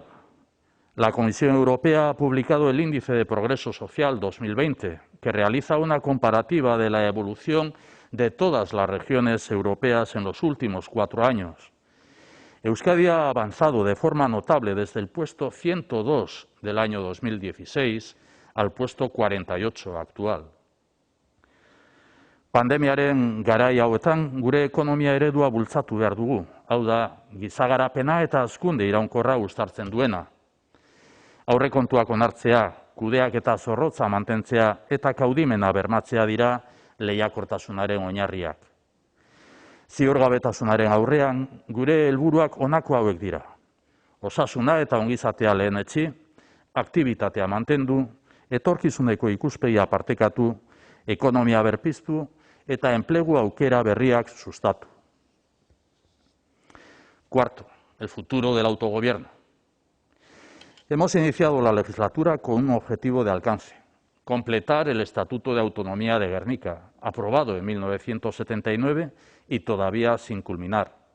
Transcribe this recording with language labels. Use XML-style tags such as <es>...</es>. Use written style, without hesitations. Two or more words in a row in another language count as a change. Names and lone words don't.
<es>La Comisión Europea ha publicado el Índice de Progreso Social 2020, que realiza una comparativa de la evolución de todas las regiones europeas en los últimos 4 años. Euskadi ha avanzado de forma notable desde el puesto 102 del año 2016 al puesto 48 actual.</es> <eu>Pandemiaren garai hauetan gure ekonomia eredua bultzatu behar dugu. Hau da, giza garapena eta hazkunde iraunkorra uztartzen duena. Aurrekontuak onartzea, kudeaketa zorrotza mantentzea eta kaudimena bermatzea dira lehiakortasunaren oinarriak. Ziurgabetasunaren aurrean, gure helburuak honako hauek dira: osasuna eta ongizatea lehenetsi, aktibitatea mantendu, etorkizuneko ikuspegia partekatu, ekonomia berpiztu eta enplegu aukera berriak sustatu.</eu> <es>Cuarto, el futuro del autogobierno. Hemos iniciado la legislatura con un objetivo de alcance: completar el Estatuto de Autonomía de Gernika, aprobado en 1979 y todavía sin culminar.</es>